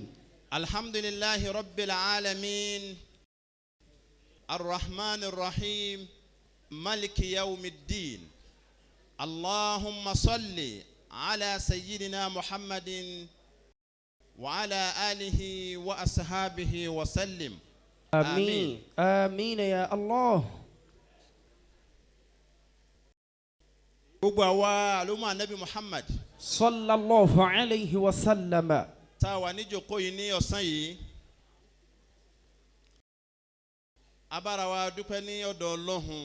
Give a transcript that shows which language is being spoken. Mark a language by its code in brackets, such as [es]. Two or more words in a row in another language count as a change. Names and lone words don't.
[ar] الحمد لله رب العالمين الرحمن الرحيم مالك يوم الدين. اللهم صل على سيدنا محمد وعلى آله وأصحابه وسلم. آمين آمين يا الله. [yo] gbogbo àwa àlùmọ́ Ànábì Muhammad [ar] صلى الله عليه وسلم. [yo] tá a wà níjókòó yìí ní ọ̀sán yìí a bára wa dúpẹ́ ní ọ̀dọ̀ Ọlọ́hun.